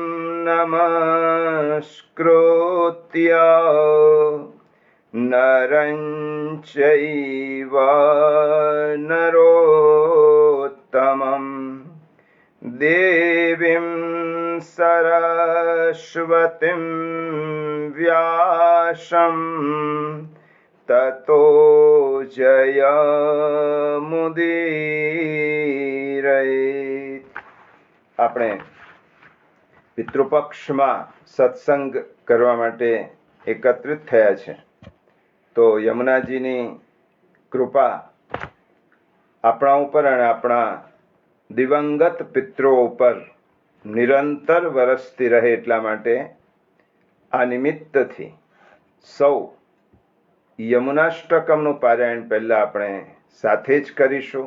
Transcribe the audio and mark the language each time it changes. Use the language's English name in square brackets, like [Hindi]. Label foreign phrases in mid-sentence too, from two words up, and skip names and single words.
[Sanskrit] नमस्कृत्य नरं चैव नरोत्तमं देवीं सरस्वतीं व्यासं ततो जयमुदीरयेत्। [Gujarati] આપણે પિતૃપક્ષમાં સત્સંગ કરવા માટે એકત્રિત થયા છે, તો યમુનાજીની કૃપા આપણા ઉપર અને આપણા દિવંગત પિતૃઓ ઉપર નિરંતર વરસતી રહે એટલા માટે આ નિમિત્તથી સૌ યમુનાષ્ટકમનું પારાયણ પહેલાં આપણે સાથે જ કરીશું.